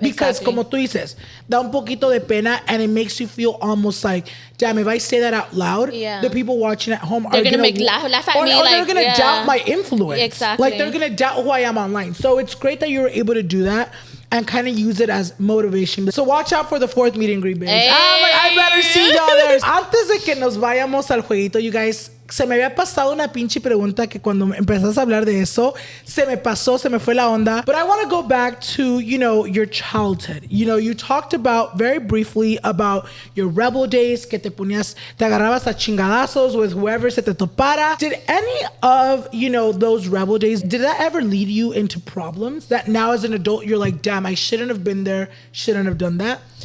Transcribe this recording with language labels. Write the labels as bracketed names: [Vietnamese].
[English] Because [Spanish] como tú dices, da un poquito de pena, [English] and it makes you feel almost like, damn, if I say that out loud, the people watching at home are gonna make laugh at me, or they're gonna doubt my influence. Exactly. Like they're gonna doubt who I am online. So it's great that you were able to do that. and kind of use it as motivation. So watch out for the 4th meet and greet, bitch. Hey. I'm like, I better see y'all there. [Spanish] Antes de que nos vayamos al jueguito, [English] you guys, [Spanish] se me había pasado una pinche pregunta que cuando empezaste a hablar de eso, se me pasó, se me fue la onda. [English] But I want to go back to, you know, your childhood. You know, you talked about very briefly about your rebel days, [Spanish] que te agarrabas a chingadazos [English] with whoever [Spanish] se te topara. [English] Did any of, you know, those rebel days, did that ever lead you into problems that now as an adult, you're like, damn, I shouldn't have been there, shouldn't have done that?